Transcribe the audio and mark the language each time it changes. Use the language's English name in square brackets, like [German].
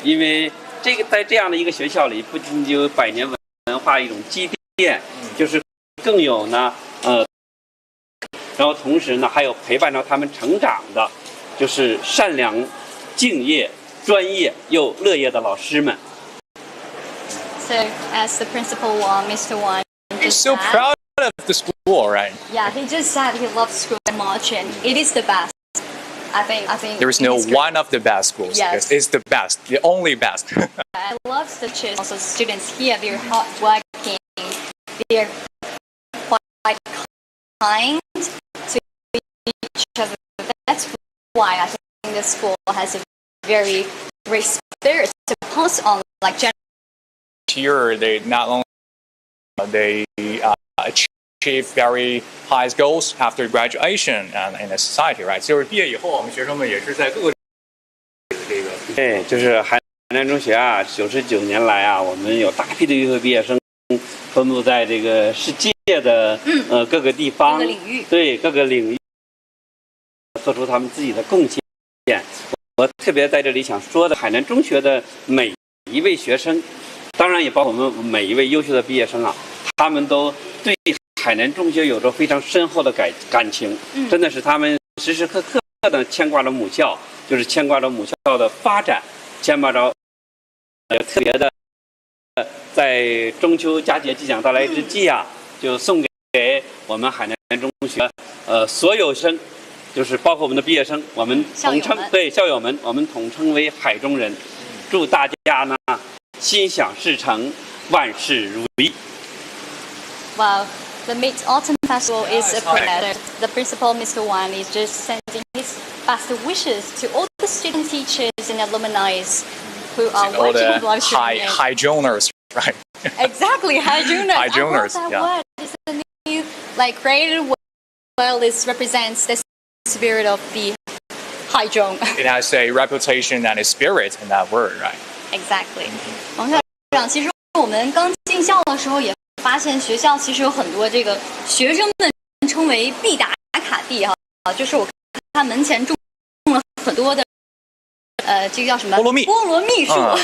[Chinese] 因为在这样的一个学校里，不仅有百年文化一种积淀，就是更有呢，然后同时呢，还有陪伴着他们成长的，就是善良、敬业、专业又乐业的老师们。 [English] So, as the principal Mr. Wan You're so proud of the school, right? Yeah, he just said he loves school so much, and it is the best. I think there is no one of the best schools. Yes. It's the best, the only best. I love the teachers, also students here. They're hardworking. They're quite kind to each other. That's why I think the school has a very great spirit to pass on, like Here, they not only they achieve very high goals after graduation and in the society, right? [Chinese] 就是毕业以后，我们学生们也是在各个这个。对，就是海南中学啊，99年来啊，我们有大批的优秀毕业生分布在这个世界的各个地方，各个领域，对各个领域做出他们自己的贡献。我特别在这里想说的，海南中学的每一位学生，当然也包括我们每一位优秀的毕业生啊，他们都对海南中学有着非常深厚的感情，真的是他们时时刻刻的牵挂着母校，就是牵挂着母校的发展，牵挂着特别的，在中秋佳节即将到来之际啊，就送给我们海南中学所有生，就是包括我们的毕业生，我们统称对校友们，我们统称为海中人，祝大家呢心想事成，万事如意。 [English] Wow, the Mid-Autumn Festival is a premiere. The principal, Mr. Wan, is just sending his best wishes to all the student teachers and alumni who are watching the live stream. Haijoners, right? Exactly, Haijoners. Haijoners, I love that yeah. word. It's a new, created word. Well, this represents the spirit of the Haizhong. It has a reputation and a spirit in that word, right? Exactly. [Chinese] 王校长，其实我们刚进校的时候也发现，学校其实有很多这个学生们称为必打卡地哈，就是我看门前种了很多的这个叫什么？菠萝蜜树。